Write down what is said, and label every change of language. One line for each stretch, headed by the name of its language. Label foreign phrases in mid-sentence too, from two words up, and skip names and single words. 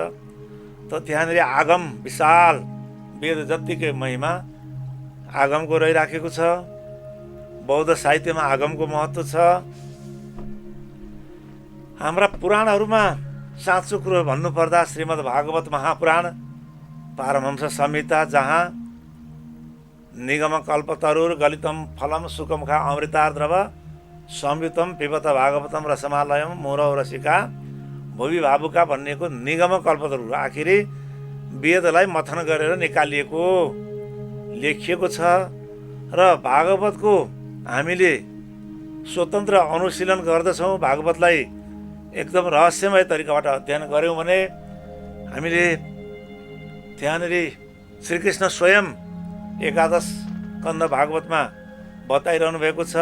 Nepali: त त्यहाँनिर आगम विशाल वेद जत्तिकै महिमा आगमको रहिराखेको छ। बौद्ध साहित्यमा आगमको महत्त्व छ। हाम्रा पुराणहरूमा साँचो कुरो भन्नुपर्दा श्रीमद् भागवत महापुराण, पारमहंस संहिता, जहाँ
Sanskrit: निगम कल्पतरुर गलितम फलम सुखमुखा अमृतार्द्रव संयुतम पिबत भागवतम रसमालयम मोरौ रसिका भुवि भावुका
Nepali: भनिएको निगम कल्पतरु आखिरी वेदलाई मथन गरेर निकालिएको लेखिएको छ। र भागवतको हामीले स्वतन्त्र अनुशीलन गर्दछौँ। भागवतलाई एकदम रहस्यमय तरिकाबाट अध्ययन गऱ्यौँ भने हामीले त्यहाँनिर श्रीकृष्ण स्वयं एकादश स्कन्द भागवतमा बताइरहनु भएको छ।